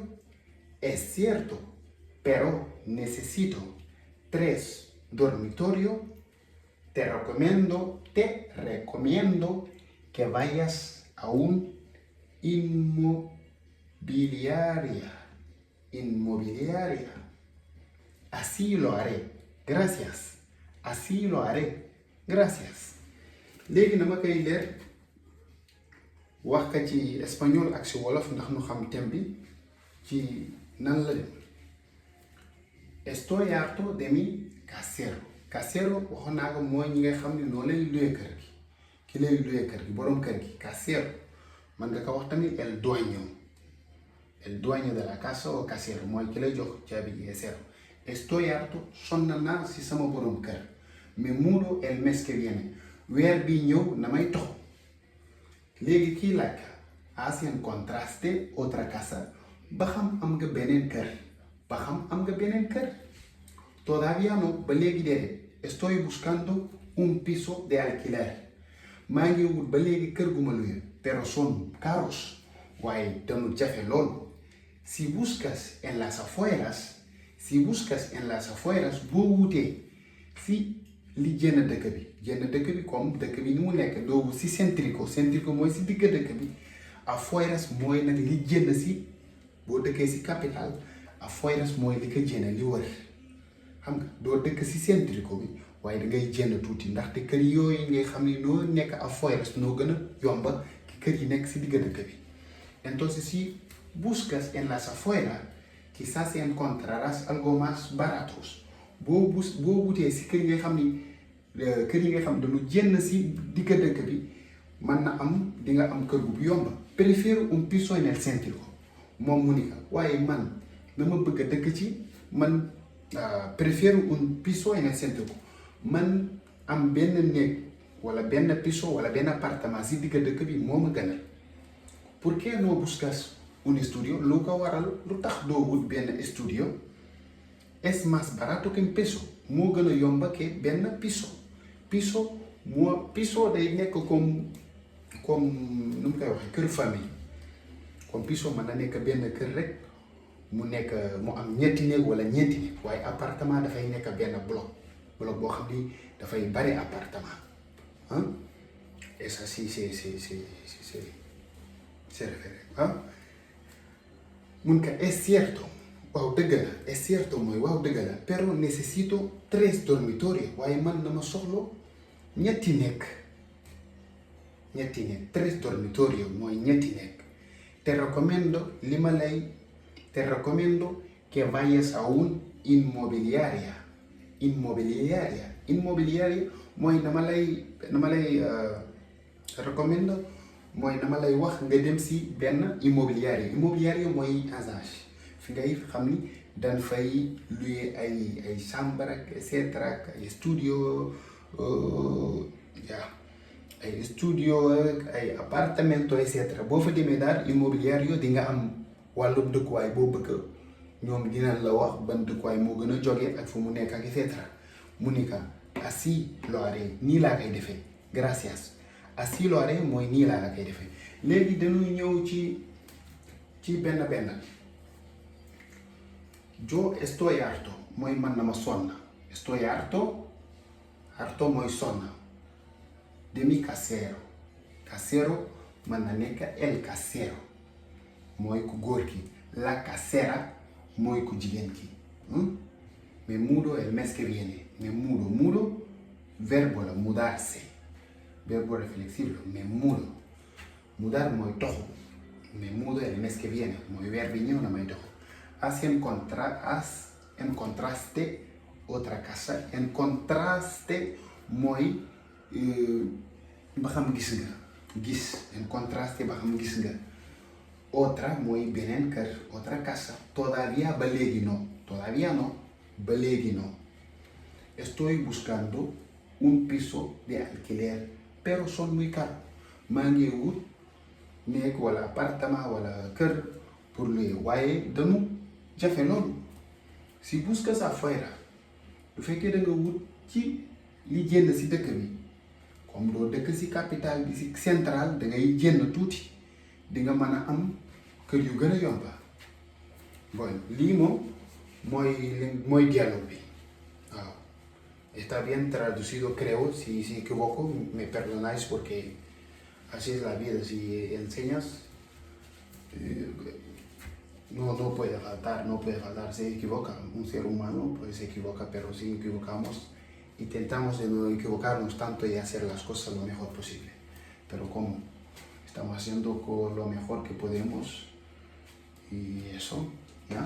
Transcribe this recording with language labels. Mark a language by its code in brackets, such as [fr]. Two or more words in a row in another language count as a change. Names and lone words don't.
[es] Es cierto, pero necesito 3 dormitorios. Te recomiendo que vayas a un inmobiliaria. Así lo haré. Gracias. [wo] léegi na ma koy leer wax ka ci espagnol ak ci wolof ndax nu xam thème bi ci nan la dem. [es] Estoy harto de mi casero [wo] waxoon naa ko mooy ñi nga xam ne noo lay luye kër gi, ki lay luye kër gi, borom kër gi, casero. man nga ko wax tamit [es] el dueño de la casa o casero [wo] mooy ki lay jox caabi ji casero. [es] Estoy harto, [wo] sonn naa si sama borom kër. [es] Me mudo el mes que viene, [wo] weer bi ñëw na may toxu. léegi kii laaj [es] has encontraste otra casa, [wo] ba xam am nga beneen kër. [es] Todavía no, [wo] ba léegi déedéet. [es] Estoy buscando un piso de alquiler. [wo] maa ngi wut ba léegi kër gu ma luye, [es] pero son caros. [wo] waaye dañu jafe loolu. [es] Si buscas en las afueras [wo] boo wutee si li jënn dëkk bi comme dëkk bi ni mu nekk doo si centrico mooy si digg dëkk bi. Afueras mooy nag li jënn si boo dëkkee si capital afueras mooy li ko jënn li wër xam nga doo dëkk si centrico bi waaye dangay jënn tuuti ndaxte kër yooyu ngay xam ni noo nekk afueras noo gën a yomba ki kër yi nekk si digg dëkk bi. [es] Entonces si buscas en las afueras quizás encontrarás algo más baratos [wo] boo wutee si kër yi nga xam ni dañu jënn si digg dëkk bi mën na am di nga am kër bu yomba. [es] Prefiero un piso en el centro [wo] moom mu ni waaye man dama bëgg a dëkk ci man [es] prefiero un piso en el centro [wo] man am benn néeg wala benn piso wala benn appartement si digg dëkk bi moo ma gënal. [es] ¿Por qué no buscas un estudio? [wo] Lu ko waral lu tax doo wut benn estudio? [es] Es más barato que un piso [wo] moo gën a yomba que benn piso. Piso day nekk comme nu mu koy waxee kër famille comme piso mën na nekk benn kër rek mu am ñetti néeg wala ñeenti néeg waaye appartement dafay nekk benn bloc boo xam ni dafay bari appartement [fr] ah et ça si c'est [wo] référé mun ka [es] es cierto [wo] waaw dëgg la [es] es cierto [wo] mooy waaw dëgg la [es] pero necesito 3 dormitorios [wo] waaye man na ma soxla ñetti néeg [es] 3 dormitorios [wo] mooy ñetti nekk. [es] Te recomiendo que vayas a un inmobiliaria [wo] mooy dama lay recomiendo mooy dama lay wax nga dem si benn immobiliaria mooy agence fi ngay xam ni dañ fay louer ay chambre ak [la] et cetera [wo] ak ay studio ay studio ak ay appartamento [la] et cetera [wo] boo fa demee daal immobiliario di nga am wàllu dëkkuwaay boo bëgg ñoom dinañ la wax ban dëkkuwaay moo gën a jógee ak fu mu nekk ak [la] et cetera [wo] mu ni ka [es] así lo haré [wo] nii laa koy defee gracias [es] así lo haré [wo] mooy nii laa la koy defee. léegi dañuy ñëw ci benn yo [es] estoy harto [wo] mooy man na ma sonn [es] estoy harto [wo] mooy sonn. [es] De mi casero [wo] mën na nekk [es] el casero [wo] mooy ku góor ki [es] la casera [wo] mooy ku jigéen ki [es] me mudo el mes que viene me mudo verbo la mudarse verbo reflexivo me mudo mudar [wo] mooy toxu [es] me mudo el mes que viene [wo] mooy weer bi ñëw na may toxu [es] encontraste otra casa encontraste [wo] mooy ba xam gis encontraste ba xam gis nga otra mooy beneen kër [es] otra casa todavía [wo] ba léegi [es] no estoy buscando un piso de alquiler pero son muy caros [wo] maa ngi wut néeg wala appartement wala kër [fr] pour louer [wo] waaye dañu jafe loolu. Si buscas afuera bu fekkee da nga wut ci li jënd si dëkk bi comme doo dëkk si capital bi si central dangay jënd tuuti di nga mën a am kër yu gën a yomba. Bueno lii moom mooy dialogue bi waaw. [es] Está bien traducido creo, si equivoco me perdonáis porque así es la vida, si enseñas no puede faltar, se equivoca, un ser humano pues se equivoca, pero si equivocamos intentamos de no equivocarnos tanto y hacer las cosas lo mejor posible, pero como estamos haciendo lo mejor que podemos y eso, ¿ya?